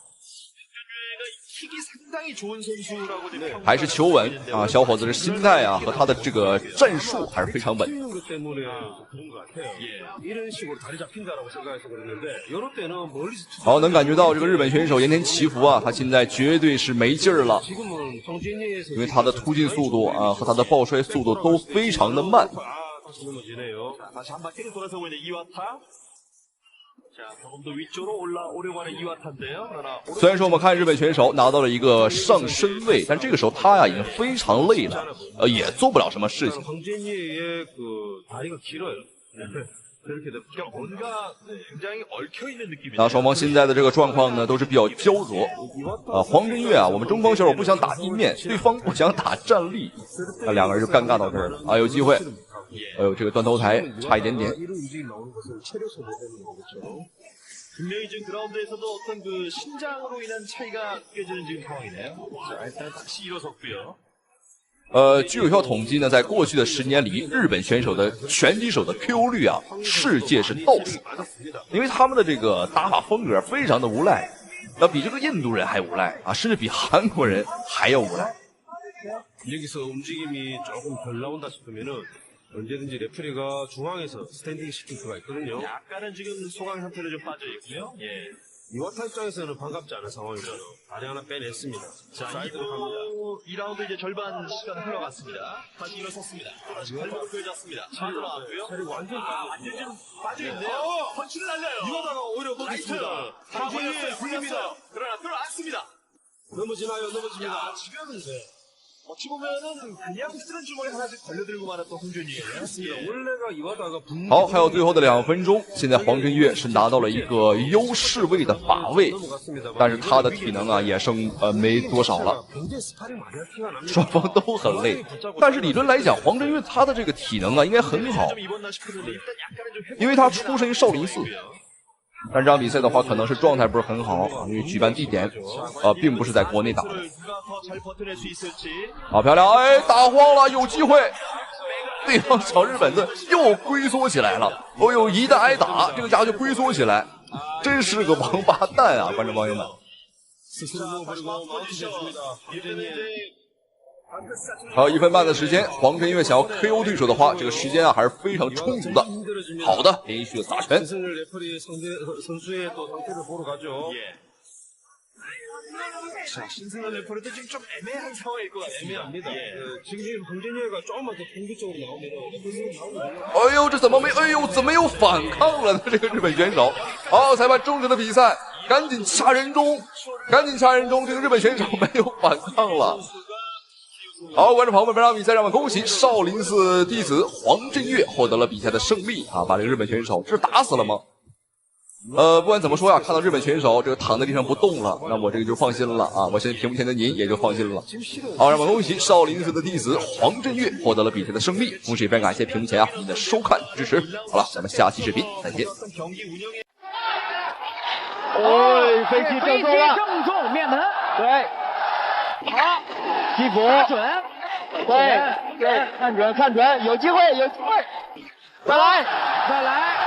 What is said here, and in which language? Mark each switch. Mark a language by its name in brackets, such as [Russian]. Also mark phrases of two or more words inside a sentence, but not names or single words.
[Chinese] 還是求穩啊，小伙子的心態啊和他的這個戰術還是非常穩。好，能感覺到這個日本選手鹽田祈福啊，他現在絕對是沒勁兒了，因為他的突進速度啊和他的抱摔速度都非常的慢。虽然说我们看日本选手拿到了一个上身位，但这个时候他呀已经非常累了，也做不了什么事情。那双方现在的这个状況呢，都是比較焦灼。黃真岳啊，我們中方選手不想打地面，對方不想打站立，那兩個人就尷尬到這兒了啊！有機會，哎呦，這個斷頭台差一點點。 [Korean] 분명히 지금 그라운드에서도 어떤 그 신장으로 인한 차이가 느껴지는 지금 상황이네요. 자, 일단 다시 일어섰고요. [Chinese] 据有效統計呢，在過去的10年裡，日本選手的拳擊手的 KO 率啊，世界是倒數，因為他們的這個打法風格非常的無賴，比這個印度人還無賴啊，甚至比韓國人還要無賴。 [Korean] 여기서 움직임이 조금 덜 나온다 싶으면은 언제든지 레프리가 중앙에서 스탠딩 시킬 수가 있거든요. 약간은 지금 소강 상태로 좀 빠져 있고요. 예. 이와타 입장에서는 반갑지 않은 상황이잖아. 다리 하나 빼냈습니다. 자, 2라운드 이제 절반 시간 흘러갔습니다. 다시 일어섰습니다. 다시 발목을 펴잡습니다. 빠져나왔고요. 완전 지금 빠져있네요. 펀치를 날려요. 이와타가 오히려 먹겠습니다. 다 걸렸어요. 굴렸어요. 그러나 들어앉습니다. 넘어지나요? 넘어집니다. 야, 지금은 어찌 보면은 그냥 쓰는 주머니 하나씩 걸려들고 말았던 홍준이에요. 원래가 이와타가 [Chinese] 好，还有最後的2分鐘，现在黃真岳是拿到了一個優勢位的把位，但是他的體能啊也剩沒多少了，雙方都很累。但是理論來講，黃真岳他的這個體能啊應該很好，因為他出身少林寺。但這場比賽的話，可能是狀態不是很好，因為舉辦地點，並不是在國內打的。好漂亮，哎，打慌了，有機會。對方小日本子又龜縮起來了，哦呦，一旦挨打，這個家伙就龜縮起來，真是個王八蛋啊！觀眾朋友們。還有1分半的時間，黃真岳想要 KO 對手的話，這個時間啊還是非常充足的。好的，連續的打拳。 [Korean] 자, 신승환 레퍼리도 지금 좀 애매한 상황일 것 같습니다. 애매합니다. 지금 황진유가 조금만 더 공격적으로 나오면 [Chinese] 哎呦，這怎麼沒？哎呦，怎麼又反抗了呢？ 這個日本選手。好，裁判終止了比賽，趕緊掐人中，趕緊掐人中。這個日本選手沒有反抗了。好，觀眾朋友們，本場比賽讓我們恭喜少林寺弟子黃真岳獲得了比賽的勝利啊！把這個日本選手這是打死了嗎？不管怎麼說呀，看到日本選手這個躺在地上不動了，那我這個就放心了啊！我相信屏幕前的您也就放心了。好，讓我們恭喜少林寺的弟子黃真岳獲得了比賽的勝利，同時也非常感謝屏幕前啊您的收看支持。好了，咱們下期視頻再見。哦，飛機正中面門，對，好，擊鼓，準，對，看準，有機會，再來。